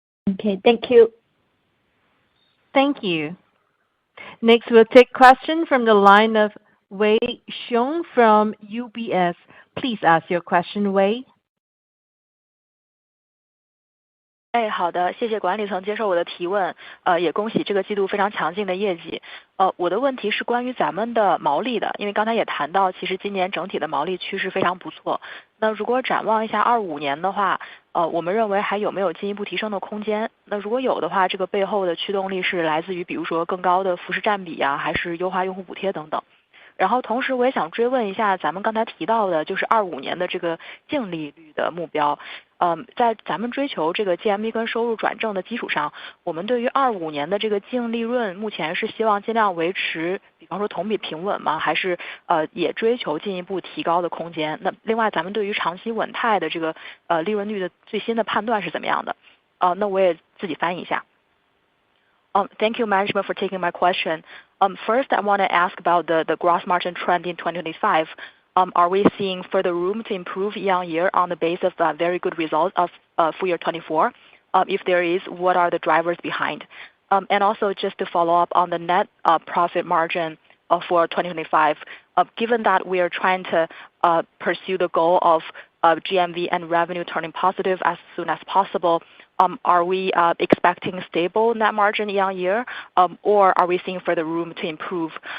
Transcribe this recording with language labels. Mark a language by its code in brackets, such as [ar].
[en] Okay, thank you. Thank you. Next, we'll take question from the line of Wei Xiong from UBS. Please ask your question, Wei. [zh] 好的，谢谢管理层接受我的提问，也恭喜这个季度非常强劲的业绩。我的问题是关于咱们的毛利的，因为刚才也谈到，其实今年整体的毛利趋势非常不错。那如果展望一下25年的话，我们认为还有没有进一步提升的空间？那如果有的话，这个背后的驱动力是来自于比如说更高的服饰占比啊，还是优化用户补贴等等。然后同时我也想追问一下，咱们刚才提到的就是25年的这个净利率的目标。在咱们追求这个 GMV 跟收入转正的基础上，我们对于25年的这个净利润目前是希望尽量维持，比方说同比平稳吗？还是也追求进一步提高的空间？那另外咱们对于长期稳态的这个利润率的最新的判断是怎么样的？那我也自己翻译一下。 [en] Thank you, management, for taking my question. First, I want to ask about the gross margin trend in 2025. Are we seeing further room to improve year on year on the basis of very good results of full year 24? If there is, what are the drivers behind? And also just to follow up on the net profit margin for 2025, given that we are trying to pursue the goal of GMV and revenue turning positive as soon as possible, are we expecting stable net margin year on year, or are we seeing further room to improve?